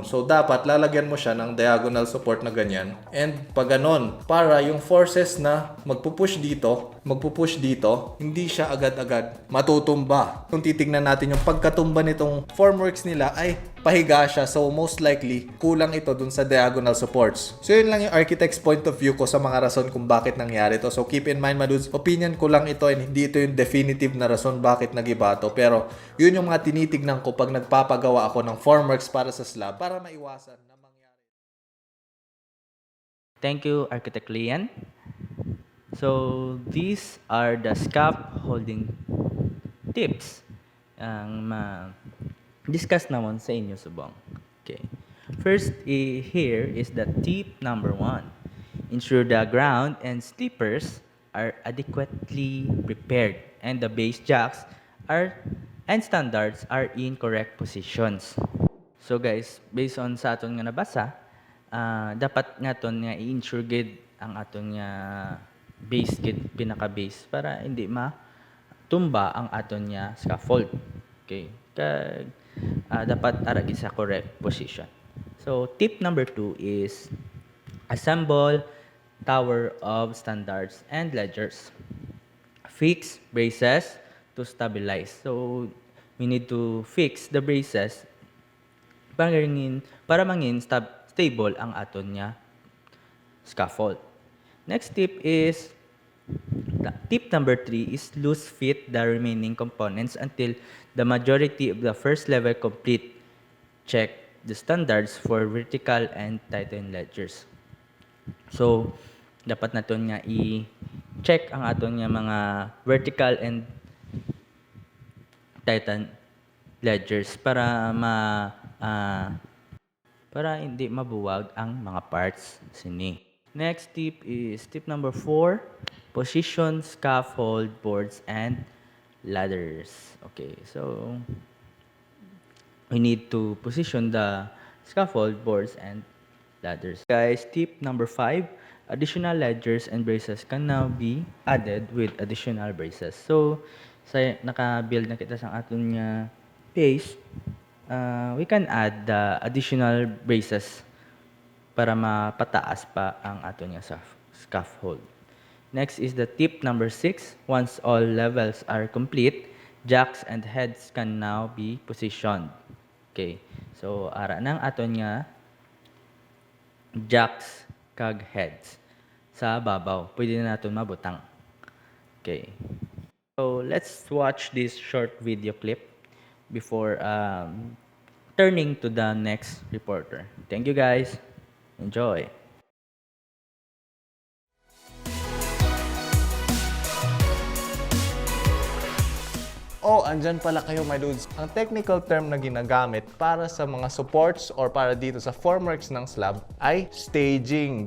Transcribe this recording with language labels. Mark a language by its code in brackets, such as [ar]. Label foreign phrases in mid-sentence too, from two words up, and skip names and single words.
[tl] So, dapat lalagyan mo siya ng [en] diagonal support [tl] na ganyan. And pa ganon, para yung forces na magpupush dito, hindi siya agad-agad matutumba. Kung titignan natin yung pagkatumba nitong Formworks nila ay pahiga siya. [en] So, most likely, [tl] kulang ito dun sa [en] diagonal supports. [tl] So, yun lang yung [en] architect's point of view [tl] ko sa mga rason kung bakit nangyari to. So, keep in mind, madudes, opinion ko lang ito and hindi ito yung definitive na rason bakit nagiba to. Pero, yun yung mga tinitignan ko pag nagpapagawa ako ng Formworks para sa slab para maiwasan na mangyari. [en] Thank you, Architect Lian. So, these are the scaffolding tips [hil] ang discuss naman sa inyo subong. [en] Okay. First, here is the tip number 1. Ensure the ground and sleepers are adequately prepared and the base jacks and standards are in correct positions. [hil] So guys, based on sa aton nga nabasa, dapat nga aton nga i-ensure gid ang aton nga base gid pinaka-base para hindi matumba ang aton nga scaffold. Okay. Dapat ara gid sa [en] correct position. So tip number 2 is assemble tower of standards and ledgers. Fix braces to stabilize. So we need to fix the braces [hil] para mangin stable ang aton nga scaffold. [en] Next tip number 3 is loose fit the remaining components until the majority of the first level complete. Check the standards for vertical and tighten ledgers. So, [hil] dapat naton nga i-check ang aton nga mga [en] vertical and tighten ledgers [hil] para hindi mabuwag ang mga parts sini. [en] Next tip is tip number 4, position scaffold boards and ladders. Okay, so we need to position the scaffold boards and ladders. Guys, tip number 5, additional ledgers and braces can now be added with additional braces. So, [hil] naka-build na kita sa aton nga base, [en] we can add the additional braces [hil] para mapataas pa ang aton nga scaffold. [en] Next is the tip number 6. Once all levels are complete, jacks and heads can now be positioned. Okay. So, [hil] ara nang aton nga jacks kag heads sa babaw. Pwede na naton mabutang. [en] Okay. So, let's watch this short video clip before turning to the next reporter. Thank you guys. Enjoy. [tl] Oh, andyan pala kayo [en] my dudes. [tl] Ang [en] technical term [tl] na ginagamit para sa mga supports or para dito sa formworks ng slab ay staging.